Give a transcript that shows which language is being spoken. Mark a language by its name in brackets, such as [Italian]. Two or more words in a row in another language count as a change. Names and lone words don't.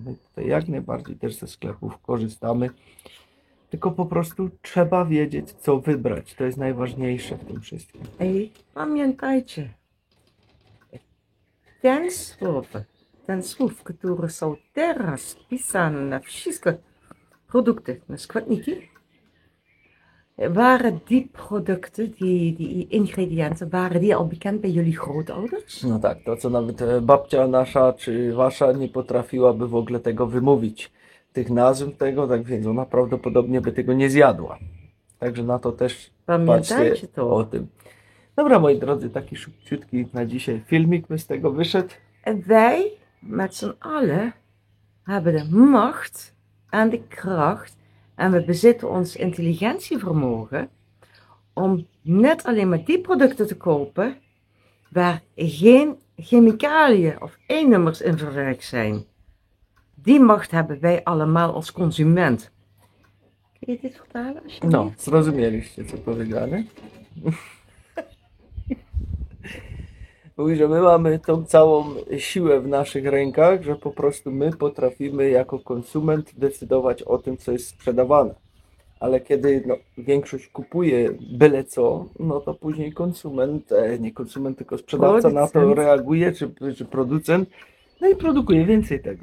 [Polish] My tutaj jak najbardziej też ze sklepów korzystamy. Tylko po prostu trzeba wiedzieć, co wybrać. To jest najważniejsze w tym wszystkim. I pamiętajcie, ten słów, które są teraz pisane na wszystkie produkty, na składniki, [Dutch] waren die producten, die ingrediënten, waren die al bekend bij jullie grootouders? [Polish] No tak, to co nawet babcia nasza czy wasza nie potrafiłaby w ogóle tego wymówić, tych nazw tego, tak więc ona prawdopodobnie by tego nie zjadła. Także na to też patrzcie o tym. Dobra, moi drodzy, taki szybciutki na dzisiaj filmik by z tego wyszedł. [Dutch] Wij met z'n allen hebben de macht en de kracht en we bezitten ons intelligentievermogen om net alleen maar die producten te kopen waar geen chemicaliën of E-nummers in verwerkt zijn. Die macht hebben wij allemaal als consument. Kun je dit vertalen alsjeblieft? [Polish] No, zrozumieliście co powiedziane? Mówi, że my mamy tą całą siłę w naszych rękach, że po prostu my potrafimy jako konsument decydować o tym, co jest sprzedawane. Ale kiedy większość kupuje byle co, to później nie konsument, tylko sprzedawca na to reaguje, czy producent, i produkuje więcej tego.